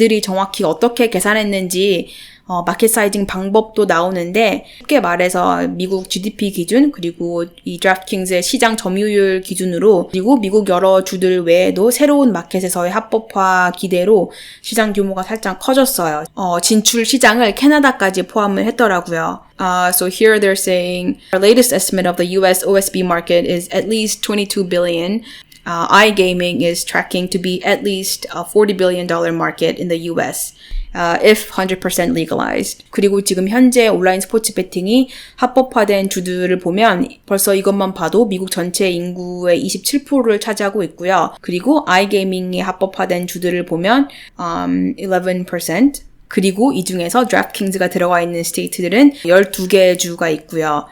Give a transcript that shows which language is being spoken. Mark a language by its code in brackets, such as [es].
[ko] 이들이 정확히 어떻게 계산했는지 마켓 사이징 방법도 나오는데 쉽게 말해서 미국 GDP 기준 그리고 이 DraftKings의 시장 점유율 기준으로 그리고 미국 여러 주들 외에도 새로운 마켓에서의 합법화 기대로 시장 규모가 살짝 커졌어요. 진출 시장을 캐나다까지 포함을 했더라고요. [en] So here they're saying our latest estimate of the US OSB market is at least 22 billion. iGaming is tracking to be at least a $40 billion market in the US. If 100% legalized. [ko] 그리고 지금 현재 온라인 스포츠 베팅이 합법화된 주들을 보면 벌써 이것만 봐도 미국 전체 인구의 27%를 차지하고 있고요. 그리고 iGaming이 합법화된 주들을 보면 11%. 그리고 이 중에서 DraftKings가 들어가 있는 스테이트들은 12개 주가 있고요.